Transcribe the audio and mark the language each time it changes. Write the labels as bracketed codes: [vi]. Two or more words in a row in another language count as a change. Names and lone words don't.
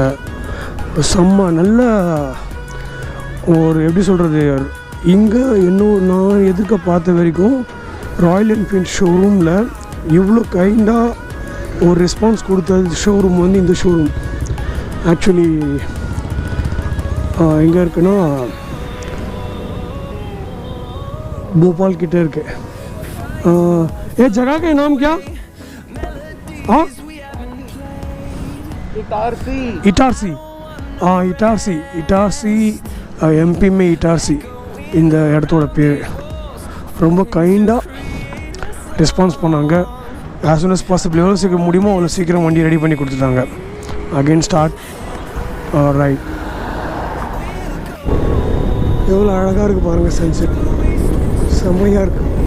[ta] செம்ம நல்ல ஒரு எப்படி சொல்கிறது, இங்கே இன்னும் நான் எதிர்க்க பார்த்த வரைக்கும் ராயல் என்ஃபீல்ட் ஷோரூமில் இவ்வளோ கைண்டாக ஒரு ரெஸ்பான்ஸ் கொடுத்தது ஷோரூம் வந்து இந்த ஷோரூம். ஆக்சுவலி எங்கே இருக்குன்னா [hi] भोपाल किटे के ये जगह का नाम क्या? हाँ इटारसी एमपी में इटारसी [ta] இந்த இடத்தோட பேர். ரொம்ப கைண்டாக ரெஸ்பான்ஸ் பண்ணாங்க. [en] as soon as possible, [ta] எவ்வளோ சீக்கிரம் முடியுமோ அவ்வளோ சீக்கிரம் வண்டி ரெடி பண்ணி கொடுத்துட்டாங்க. [en] again start right. [ta] எவ்வளோ அழகாக இருக்குது பாருங்கள், சன்செட் செம்மையாக இருக்குது.